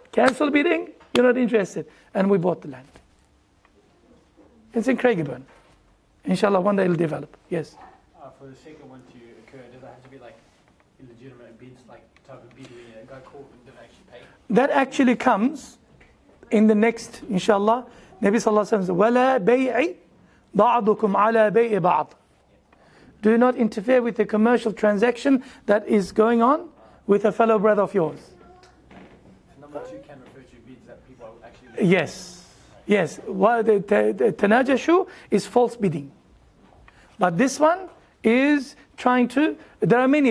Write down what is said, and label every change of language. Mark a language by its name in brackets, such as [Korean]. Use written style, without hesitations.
[English] Cancel bidding, you're not interested. And we bought the land. It's in Craigieburn. Inshallah, one day it'll develop. Yes? For the second one to occur, does it have to be like illegitimate bids, like type of bid where a guy called and didn't actually pay? That actually comes in the next, inshallah. Nabi Sallallahu Alaihi Wasallam says, [Arabic] وَلَا بَيْعِ بَعْضُكُمْ عَلَى بَيْءِ بَعْضٍ. [English] Do not interfere with the commercial transaction that is going on with a fellow brother of yours. Number 2 can refer to bids that people are actually... Yes. Well, the tanajashu is false bidding. But this one is trying to... There are many.